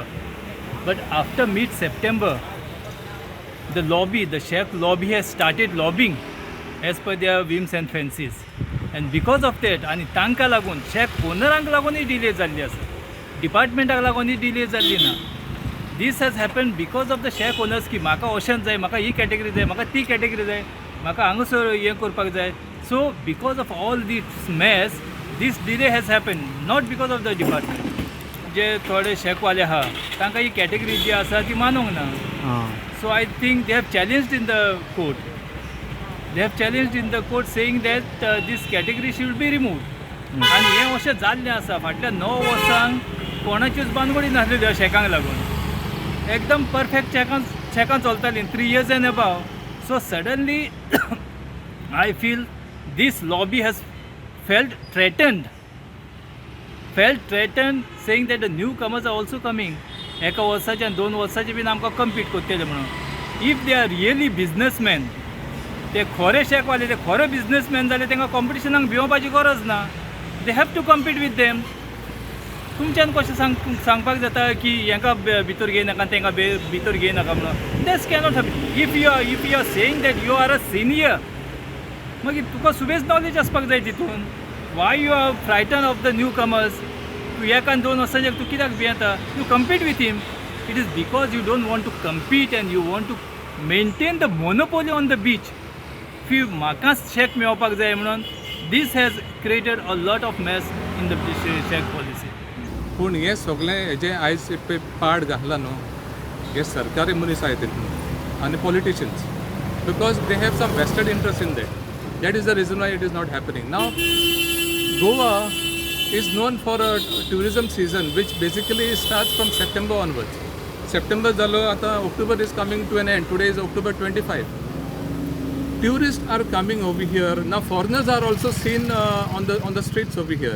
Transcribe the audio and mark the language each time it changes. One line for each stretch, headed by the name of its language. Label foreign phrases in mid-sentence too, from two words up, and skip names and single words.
English: But after mid September the lobby, the shack lobby has started lobbying as per their whims and fancies. and because of that
Konkani: आनी तांकां लागून शेक ओनरांक लागूनय डिले जाल्ली आसा, डिपार्टमेंटाक लागूनय डिले जाल्ली ना.
English: this has happen because of the shack owners
Konkani: की म्हाका ओशन जाय, म्हाका ही कॅटेगरी जाय, म्हाका ती कॅटेगरी जाय, म्हाका हांगासर हें करपाक जाय.
English: So because of all this mess, this delay has happened, not because of the department.
Konkani: जे थोडे शेकवाले आहा तांकां ही कॅटेगरी जी आसा ती मानूंक ना.
English: So I think they have challenged in the court. They have challenged in the court saying that this category should be removed.
Konkani: आनी हें अशें जाल्लें आसा फाटल्या 9 वर्सांक कोणाच्योच बानगडी नासल्यो ह्या शेकांक लागून. एकदम परफेक्ट शेकां चलतालीं
English: 3 years and above. So suddenly I feel this lobby has felt threatened, saying that the newcomers are also coming.
Konkani: एका वर्साचे आनी 2 वर्साचे बीन आमकां कम्पीट करतले म्हणून.
English: if they are really businessman,
Konkani: ते खरे शेकवाले, ते खरे बिजनसमॅन जाले तांकां कॉम्पिटिशनाक भिवपाची गरज ना.
English: They have to compete with them.
Konkani: तुमच्यान कशें सांगपाक जाता की हांकां भितर घेयनाका तांकां भितर घेयनाका म्हणून.
English: That's cannot happen. If you are saying that you are a senior,
Konkani: मागीर तुका सुबेज नॉलेज आसपाक जाय तितून.
English: Why you are frighten of the new comers?
Konkani: तूं 1 आनी 2 वर्सांचेर तूं कित्याक भियेता?
English: You compete with him. It is because you don't want to compete and you want to maintain the monopoly on the beach.
Konkani: म्हाकाच शेक मेळपाक जाय म्हणून
English: this has created a lot of mess in the shack policy.
Konkani: पूण हें सगळें हेजें आयज पाड घातला न्हू हे सरकारी मनीस आहाय तितून आनी पॉलिटिशियन्स,
English: because they have some vested interest in that. That is the reason why it is not happening. Now, Goa is known for a tourism season which basically starts from September onwards. September
Konkani: जालो, आतां
English: October is coming to an end. Today is October 25. Tourists are coming over here. Now foreigners are also seen on the streets over here.